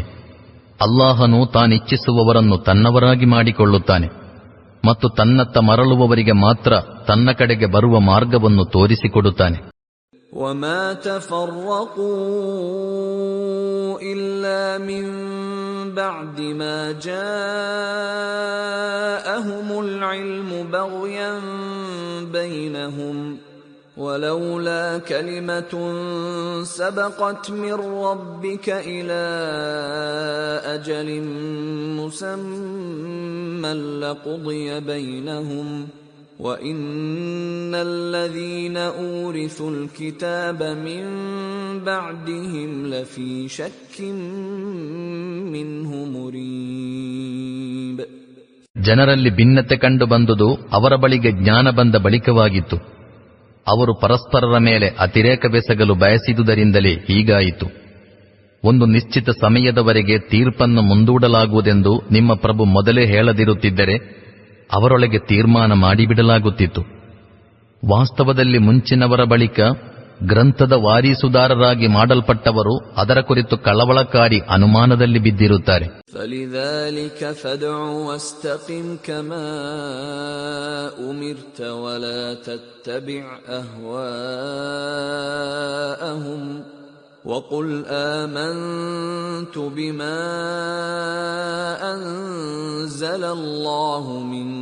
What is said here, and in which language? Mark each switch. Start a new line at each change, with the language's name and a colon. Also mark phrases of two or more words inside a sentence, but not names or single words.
Kannada: ಅಲ್ಲಾಹನು ತಾನಿಚ್ಛಿಸುವವರನ್ನು ತನ್ನವರಾಗಿ ಮಾಡಿಕೊಳ್ಳುತ್ತಾನೆ ಮತ್ತು ತನ್ನತ್ತ ಮರಳುವವರಿಗೆ ಮಾತ್ರ ತನ್ನ ಕಡೆಗೆ ಬರುವ ಮಾರ್ಗವನ್ನು ತೋರಿಸಿಕೊಡುತ್ತಾನೆ.
Arabic: وما تفرقوا إلا من بعد ما جاءهم العلم بغيا بينهم ولولا كلمة سبقت من ربك إلى أجل مسمى لقضي بينهم وإن الذين أورثوا الكتاب من بعدهم لفي شك منه مريب.
Kannada: ಜನರಲ್ಲಿ ಭಿನ್ನತೆ ಕಂಡು ಬಂದುದು ಅವರ ಬಳಿಗೆ ಜ್ಞಾನ ಬಂದ ಬಳಿಕವಾಗಿತ್ತು. ಅವರು ಪರಸ್ಪರರ ಮೇಲೆ ಅತಿರೇಕವೆಸಗಲು ಬಯಸಿದುದರಿಂದಲೇ ಹೀಗಾಯಿತು. ಒಂದು ನಿಶ್ಚಿತ ಸಮಯದವರೆಗೆ ತೀರ್ಪನ್ನು ಮುಂದೂಡಲಾಗುವುದೆಂದು ನಿಮ್ಮ ಪ್ರಭು ಮೊದಲೇ ಹೇಳದಿರುತ್ತಿದ್ದರೆ ಅವರೊಳಗೆ ತೀರ್ಮಾನ ಮಾಡಿಬಿಡಲಾಗುತ್ತಿತ್ತು. ವಾಸ್ತವದಲ್ಲಿ ಮುಂಚಿನವರ ಬಳಿಕ ಗ್ರಂಥದ ವಾರೀಸುದಾರರಾಗಿ ಮಾಡಲ್ಪಟ್ಟವರು ಅದರ ಕುರಿತು ಕಳವಳಕಾರಿ ಅನುಮಾನದಲ್ಲಿ ಬಿದ್ದಿರುತ್ತಾರೆ.
Arabic: فَلِذَلِكَ فَادْعُ وَاسْتَقِمْ كَمَا أُمِرْتَ وَلَا تَتَّبِعْ أَهْوَاءَهُمْ وَقُلْ آمَنْتُ بِمَا أَنزَلَ اللَّهُ مِنْ